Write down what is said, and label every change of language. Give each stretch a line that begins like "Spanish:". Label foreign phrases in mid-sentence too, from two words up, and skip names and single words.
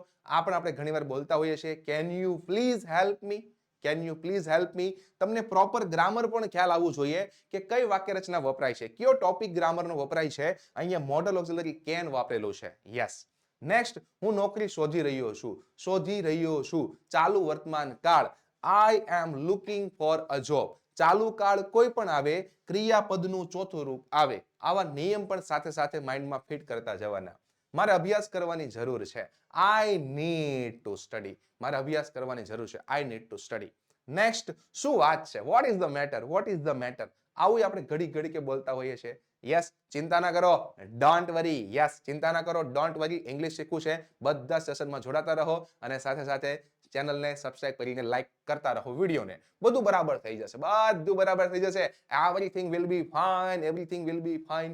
Gujarati: આ પણ આપણે ઘણીવાર બોલતા હોઈએ છીએ,
English: can you please help me? can you please help me?
Gujarati: તમને પ્રોપર ગ્રામર પણ ખ્યાલ આવવું જોઈએ કે કઈ વાક્ય રચના વપરાય છે, કયો ટોપિક ગ્રામરનો વપરાય છે. અહીંયા
English: modal auxiliary can
Gujarati: વાપરેલું છે. યસ. નેક્સ્ટ, હું નોકરી શોધી રહ્યો છું. શોધી રહ્યો છું, ચાલુ વર્તમાન કાળ.
English: I am looking for a job.
Gujarati: ચાલુ કાળ કોઈ પણ આવે, ક્રિયાપદનું ચોથું રૂપ આવે. આવા નિયમ પણ સાથે સાથે માઇન્ડમાં ફિટ કરતા જવાના. મારે અભ્યાસ કરવાની જરૂર છે.
English: I need to study.
Gujarati: મારે અભ્યાસ કરવાની જરૂર છે.
English: I need to study.
Gujarati: નેક્સ્ટ, શું વાત છે?
English: What is the matter? What is the matter?
Gujarati: આવું આપણે ઘડી કે બોલતા હોઈએ છીએ. યસ, ચિંતા ના કરો,
English: don't worry.
Gujarati: યસ, ચિંતા ના કરો,
English: don't worry.
Gujarati: ઇંગ્લિશ શીખવું છે, બધા સેશનમાં જોડાતા રહો અને સાથે સાથે ચેનલને સબસ્ક્રાઇબ કરીને લાઈક કરતા રહો વિડીયોને. બધું બરાબર થઈ જશે, બધું બરાબર થઈ જશે.
English: everything will be fine, everything will be fine.